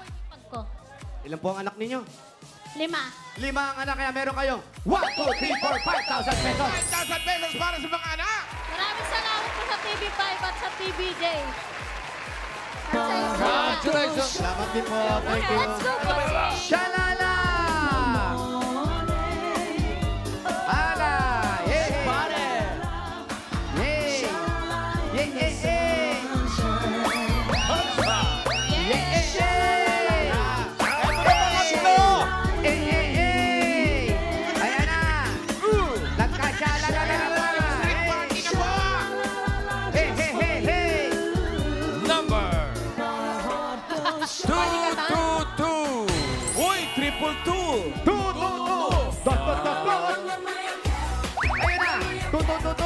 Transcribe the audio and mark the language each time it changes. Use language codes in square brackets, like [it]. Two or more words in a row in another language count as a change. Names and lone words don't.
[tl] Pag ko. Ilan po ang anak ninyo? 5. 5 ang anak, kaya meron kayong 1, 2, 3, 4, 5,000 pesos. 5,000 pesos para sa mga anak. Maraming salamat po sa TV5 at sa TVJ. At sa inyo. [en] Congratulations. [tl] Salamat din po. [en] Thank you. Let's go, bossing! Shalala! Ala! Yay! [tl] Pare! Yay! Yay! Yay! Yay! Yay! Yay! Yay! Yay! Yay! Ayan na! Nagkasya! La la la la la! Street party na po. Hey! Hey! Hey! Hey! [en] Number 222. [tl] Uy, 222! [en] Dot, dot, dot, dot. [tl] Ayan na! Tu.